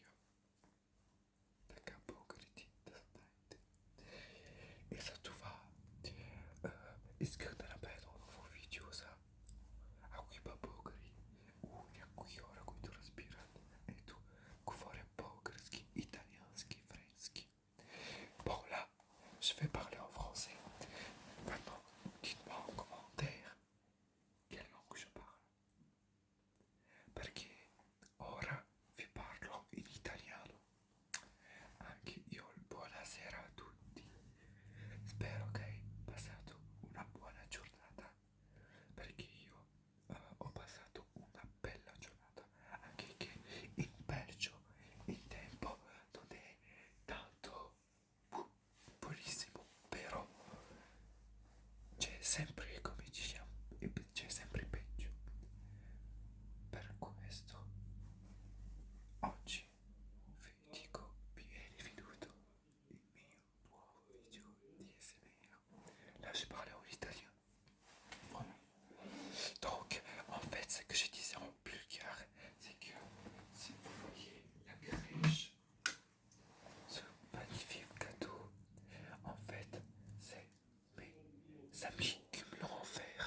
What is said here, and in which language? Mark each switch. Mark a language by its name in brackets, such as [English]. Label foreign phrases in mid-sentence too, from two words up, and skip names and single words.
[Bulgarian] Така българите да знаете. И за това исках да направя ново видео за ако има българи, някои хора, които разбират. Ето, говоря български, италиански, френски. [French] Bon là, je vais parler en français. Maintenant, dites-moi en commentaire quelle langue je parle. [Italian] Perché ora vi parlo in italiano. Anche io buonasera a tutti. Spero che hai passato una buona giornata. Perché io ho passato una bella giornata. Anche che in Belgio il tempo non è tanto buonissimo, però c'è sempre, come diciamo, c'è sempre peggio. Per questo oggi vi dico bienvenuto il mio nuovo video di ASMR. [French] Là je parlais en italien. Voilà. Donc en fait ce que je disais en bulgare, c'est que si vous voyez la crèche, ce magnifique cadeau, en fait c'est mes amis qui me l'ont offert.